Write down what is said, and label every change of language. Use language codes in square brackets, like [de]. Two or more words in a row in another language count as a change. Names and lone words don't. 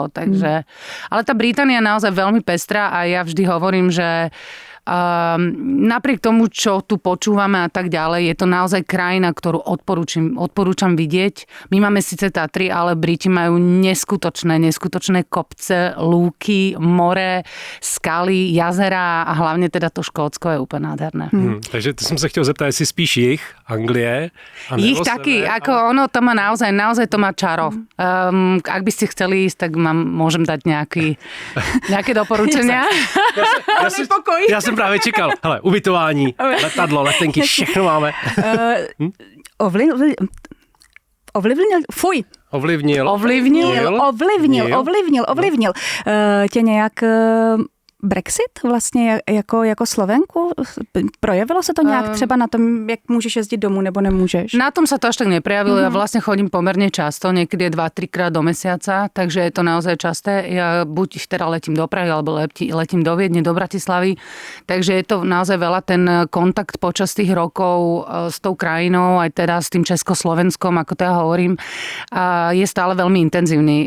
[sk] Takže, ale tá Británia je naozaj veľmi pestrá a ja vždy hovorím, že napriek tomu, čo tu počúvame a tak ďalej, je to naozaj krajina, ktorú odporúčam vidieť. My máme síce Tatry, ale Briti majú neskutočné kopce, lúky, more, skaly, jazera a hlavne teda to Škótsko je úplne nádherné. [cs] Takže to som sa chtěl zeptat, jestli spíš jich Anglie? Jich taky, [sk] ako ono to má naozaj to má čaro. Ak by ste chceli ísť, tak môžem dať nejaké doporučenia. [cs] Já jsem právě čekal. Hele, ubytování, letadlo, letenky, všechno máme. Ovlivnil. Tě nějak Brexit vlastně jako Slovenku? Projevilo se to nějak třeba na tom, jak můžeš jezdit domů nebo nemůžeš? [sk] Na tom sa to až tak neprejavilo. Ja vlastne chodím pomerne často, niekedy 2-3 krát do mesiaca, takže je to naozaj časté. Ja buď teda letím do Prahy, alebo letím do Viedne, do Bratislavy. Takže je to naozaj veľa ten kontakt počas tých rokov s tou krajinou, aj teda s tým Československom, ako to ja hovorím, je stále veľmi intenzívny.